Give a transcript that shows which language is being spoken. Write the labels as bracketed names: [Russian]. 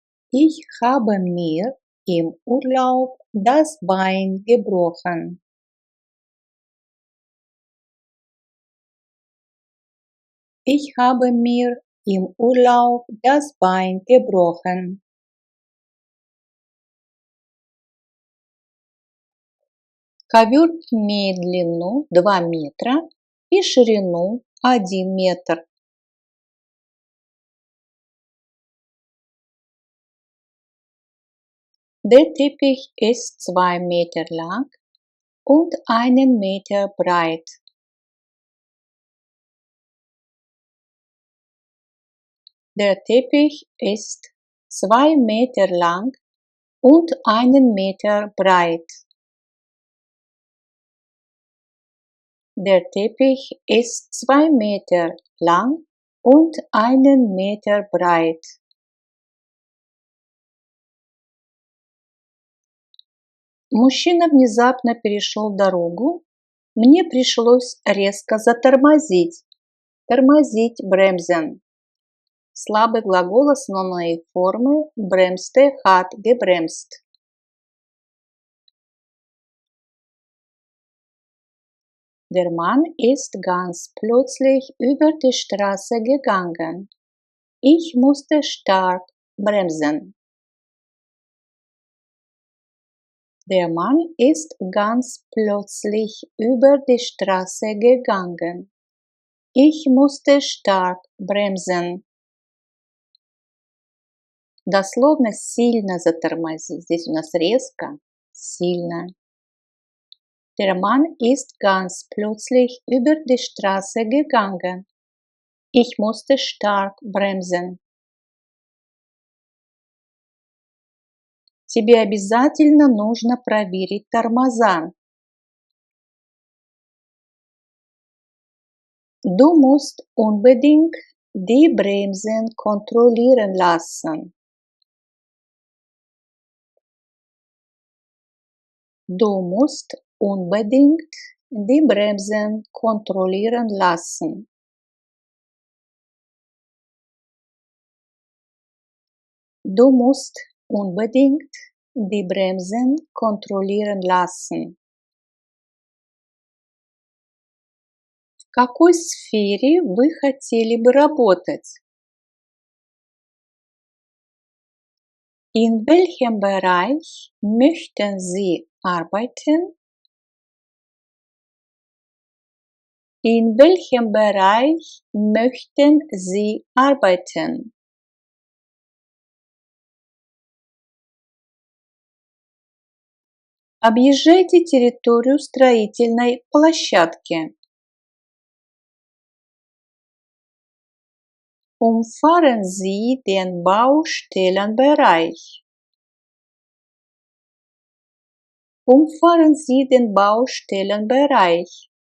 [German] Ich habe mir im Urlaub das Bein gebrochen. Ich habe mir im Urlaub das Bein gebrochen. [Russian] Ковер имеет длину 2 метра и ширину 1 метр. [German] Der Teppich ist 2 Meter lang und 1 Meter breit. Der Teppich ist 2 Meter lang und 1 Meter breit. Der Teppich ist 2 Meter lang und 1 Meter breit. [Russian] Мужчина внезапно перешел дорогу. Мне пришлось резко затормозить. Тормозить bremsen. Слабый глагол основной формы [German] bremste hat gebremst. Der Mann ist ganz plötzlich über die Straße gegangen. Ich musste stark bremsen. Der Mann ist ganz plötzlich über die Straße gegangen. Ich musste stark bremsen. [Russian] Дословно сильно затормозить. Здесь у нас резко, сильно. [German] Der Mann ist ganz plötzlich über die Straße gegangen. Ich musste stark bremsen. [Russian] Тебе обязательно нужно проверить тормоза. [German] Du musst unbedingt die Bremsen kontrollieren lassen. Du musst unbedingt die Bremsen kontrollieren lassen. Du musst unbedingt die Bremsen kontrollieren lassen. [Russian] В какой сфере вы хотели бы работать? [German] In welchem Bereich möchten Sie arbeiten? In welchem Bereich möchten Sie arbeiten? [Russian] Объезжайте территорию строительной площадки. [German] Umfahren Sie den Baustellenbereich. Umfahren Sie den Baustellenbereich.